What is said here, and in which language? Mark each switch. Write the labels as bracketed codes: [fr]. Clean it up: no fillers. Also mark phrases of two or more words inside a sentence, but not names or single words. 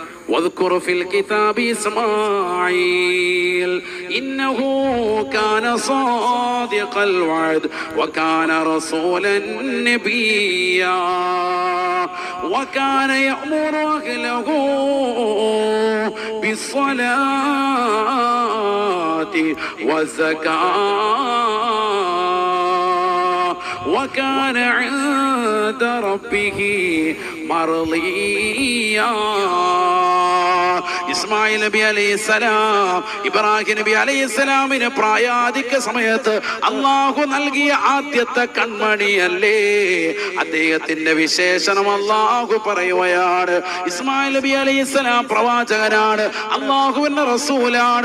[ar] واذكر في الكتاب إسماعيل إنه كان صادق الوعد وكان رسولا نبيا وكان يأمر أهله بالصلاة والزكاة وكان عند ربه مرضيا. [ml] ഇസ്മായിൽ നബി അലൈഹിസ്സലാം ഇബ്രാഹിം നബി അലൈഹിസ്സലാമിന് പ്രായാധിക സമയത്ത് അള്ളാഹു നൽകിയ ആദ്യത്തെ കൺമണിയല്ലേ. അദ്ദേഹത്തിന്റെ വിശേഷണം അള്ളാഹു പറയുകയാണ്. ഇസ്മായിൽ നബി അലൈഹിസ്സലാം പ്രവാചകനാണ്, അള്ളാഹുവിന്റെ റസൂലാണ്.